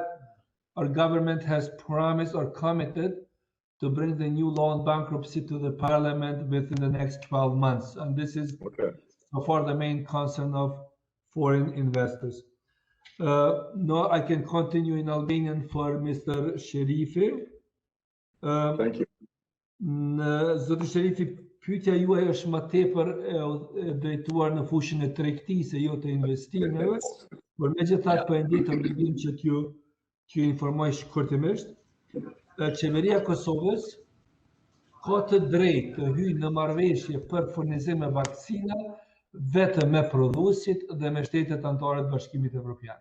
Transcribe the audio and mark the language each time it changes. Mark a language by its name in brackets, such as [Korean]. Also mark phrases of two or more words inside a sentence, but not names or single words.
[English] Our government has promised or committed to bring the new law on bankruptcy to the parliament within the next 12 months. And this is so far the main concern of foreign investors. No, I can continue in Albanian for Mr. Sherifi. Thank you. [Albanian] Zoti Sherifi, pyetja juaj është më tepër drejtuar në fushën e tregtisë, jo të investimeve, por megjithatë po e ndjetëm ligin që t'ju informoj shkurtimisht. Qeveria e Kosovës ka të drejtë të hyjë në marrëveshje për furnizim me vaksina vetëm me prodhuesit dhe me shtetet anëtare të Bashkimit Evropian.